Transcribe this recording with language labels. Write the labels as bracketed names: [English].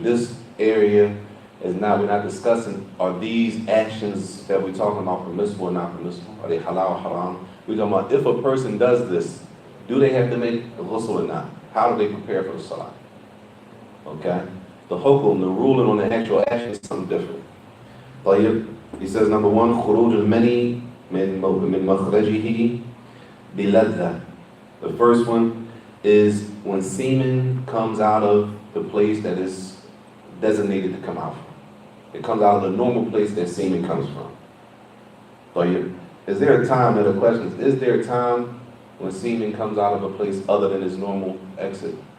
[English] This area is not, we're not discussing, are these actions that we're talking about permissible or not permissible? Are they halal or haram? We're talking about if a person does this, do they have to make a ghusl or not? How do they prepare for the salah? Okay? The hukum, the ruling on the actual action is something different. [Arabic] طيب, [English] he says number 1, [Arabic] خروج المني من مخرجه بلذة. [English] The first one is when semen comes out of the place that is designated to come out from. It comes out of the normal place that semen comes from. طيب, is there a time, that the question is there a time when semen comes out of a place other than its normal exit?